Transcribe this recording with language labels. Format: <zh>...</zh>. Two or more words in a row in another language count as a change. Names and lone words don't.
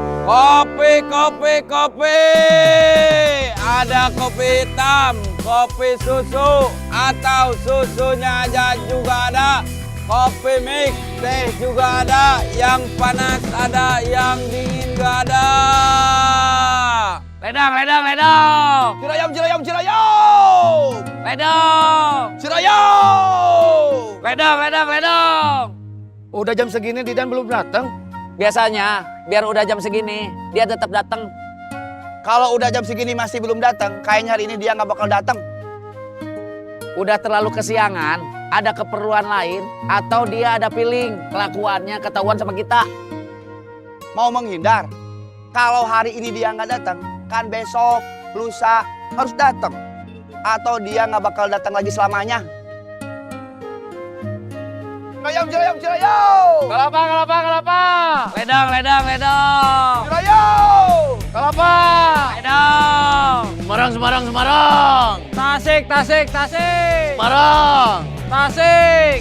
<id>Kopi, kopi, kopi. Ada kopi hitam, kopi susu, atau susunya aja juga ada. Kopi mix, teh juga ada. Yang panas ada, yang dingin gak ada. Ledang, ledang, ledang. Cirayam, cirayam, cirayam. Ledang. Cirayam. Ledang, ledang, ledang. Udah jam segini Didan belum datang. Biasanya, biar udah jam segini, dia tetap datang. Kalau udah jam segini masih belum datang, kayaknya hari ini dia nggak bakal datang. Udah terlalu kesiangan, ada keperluan lain, atau dia ada feeling kelakuannya ketahuan sama kita. Mau menghindar. Kalau hari ini dia nggak datang, kan besok, lusa harus datang. Atau dia nggak bakal datang lagi selamanya. Cirayam, cirayam, cirayam. Kelapa, kelapa, kelapa. Ledang, ledang, ledang. Cirayam. Kelapa. Ledang. Semarang, Semarang, Semarang. Tasik, Tasik, Tasik. Semarang. Tasik.</id>